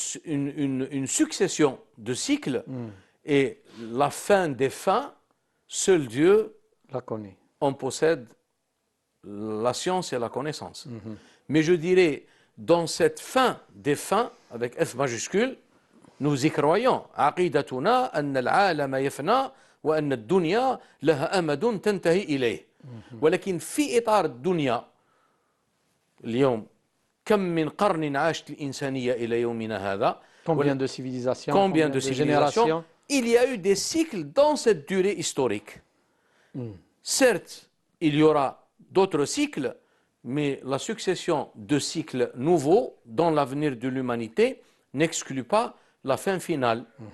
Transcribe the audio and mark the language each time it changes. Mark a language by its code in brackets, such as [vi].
[fr] Une succession de cycles et la fin des fins, seul Dieu la connaît. En possède la science et la connaissance. Mais je dirais, dans cette fin des fins, avec F majuscule, nous y croyons. [ar] عقيدتنا أن العالم يفنى وأن الدنيا لها أمد تنتهي إليه. ولكن في إطار الدنيا اليوم كم من قرن عاشت الإنسانية إلى يومنا هذا. [fr] Combien de civilisations, combien de générations. Il y a eu des cycles dans cette durée historique. Certes, il y aura d'autres cycles, mais la succession de cycles nouveaux dans l'avenir de l'humanité n'exclut pas la fin finale.